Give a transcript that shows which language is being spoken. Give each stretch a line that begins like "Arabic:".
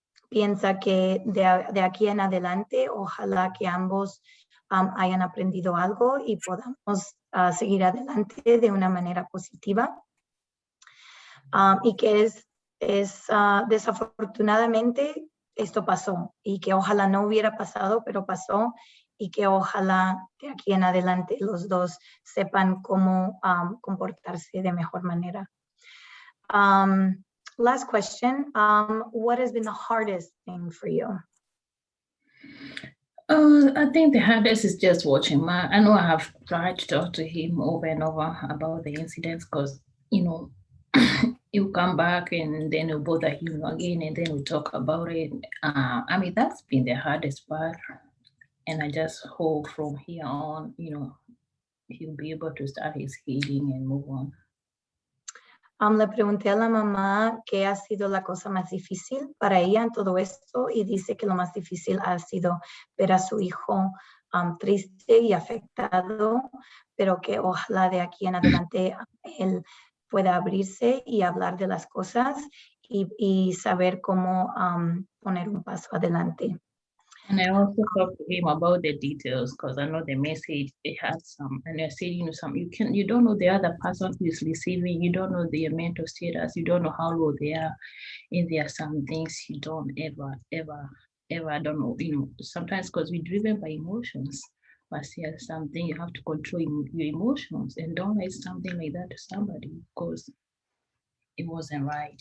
Spanish: piensa que de aquí en adelante ojalá que ambos hayan aprendido algo y podamos seguir adelante de una manera positiva, y que es desafortunadamente esto pasó, y que ojalá no hubiera pasado, pero pasó, y que ojalá de aquí en adelante los dos sepan cómo comportarse de mejor manera.
English: Last question, what has been the hardest thing for you? I think the hardest is just watching Mark. I know I have tried to talk to him over and over about the incidents, because you come back and then you bother him again, and then we talk about it. I mean, that's been the hardest part. And I just hope from here on, he'll be able to start his healing and move on.
Spanish: Le pregunté a la mamá qué ha sido la cosa más difícil para ella en todo esto y dice que lo más difícil ha sido ver a su hijo triste y afectado, pero que ojalá de aquí en adelante él pueda abrirse y hablar de las cosas y saber cómo poner un paso adelante.
English: And I also talked to him about the details because I know the message it had some, and I said, you don't know the other person who is receiving, you don't know their mental status, you don't know how low they are, and there are some things you don't ever, I don't know, sometimes because we're driven by emotions, but there's something you have to control your emotions and don't write something like that to somebody because it wasn't right.